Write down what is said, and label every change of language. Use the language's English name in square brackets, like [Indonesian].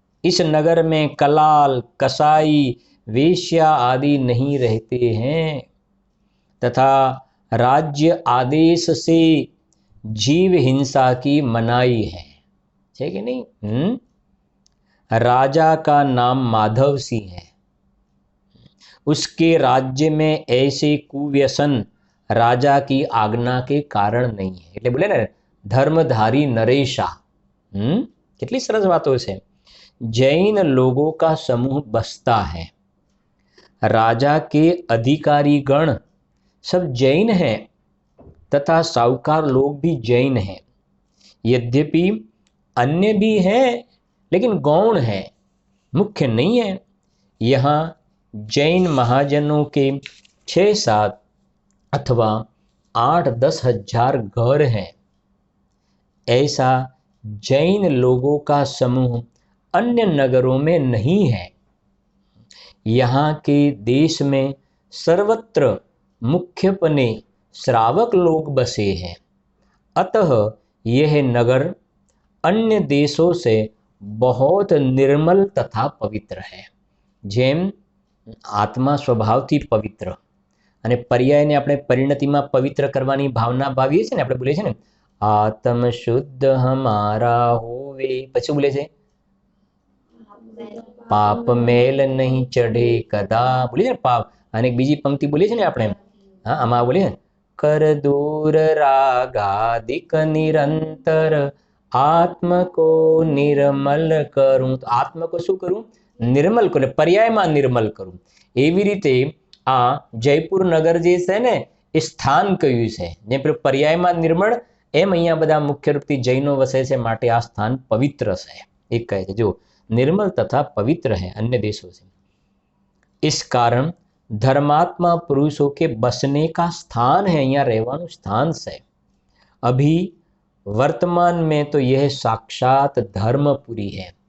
[Hindi] इस नगर में कलाल कसाई वेश्या आदि नहीं रहते हैं तथा राज्य आदेश से जीव हिंसा की मनाही है। है कि नहीं? राजा का नाम माधव सिंह है। उसके राज्य में ऐसे कुव्यसन राजा की आज्ञा के कारण नहीं है। [Gujarati] એટલે બોલે ને [Hindi] धर्मधारी नरेशा। कितनी सरस बातों से जैन लोगों का समूह बसता है। राजा के अधिकारी गण सब जैन हैं तथा साहूकार लोग भी जैन हैं। यद्यपि अन्य भी हैं लेकिन गौण है, मुख्य नहीं है। यहाँ जैन महाजनों के 6-7 अथवा 8-10 हजार घर हैं। ऐसा जैन लोगों का समूह अन्य नगरों में नहीं है। यहाँ के देश में सर्वत्र मुख्यपने श्रावक लोग बसे हैं, अतः यह नगर अन्य देशों से बहुत निर्मल तथा पवित्र है। [Gujarati] જેમ આત્મા સ્વભાવથી પવિત્ર અને પર્યાયને આપણે પરિણતિમાં પવિત્ર કરવાની ભાવના ભાવીએ છીએ ને, આપણે બોલીએ છીએ ને [Hindi] આત્મ શુદ્ધ હમારા હોવે, [Gujarati] પછી બોલે છે [Hindi] પાપ મેલ નહીં ચઢે કદા, [Gujarati] બોલીએ ને પાપ, અને બીજી પંક્તિ બોલીએ છીએ ને આપણે, હા આમાં બોલીએ [Hindi] कर दूर रागादिक निरंतर आत्म को निर्मल करूं। तो आत्म को [Gujarati] શું કરું? નિર્મલ કરું, પર્યાયમાં નિર્મલ કરું। એવી રીતે આ જયપુર નગર જે છે ને એ સ્થાન કયું છે, જે પર્યાયમાં નિર્મળ, એમ અહીંયા બધા મુખ્ય રૂપથી જૈનો વસે છે, માટે આ સ્થાન પવિત્ર છે। એક કહે છે જો [Hindi] निर्मल तथा पवित्र है, अन्य देशों से। इस कारण धर्मात्मा पुरुषों के बसने का स्थान है, यहाँ रहवानुं स्थान से। अभी वर्तमान में तो यह साक्षात धर्मपुरी है।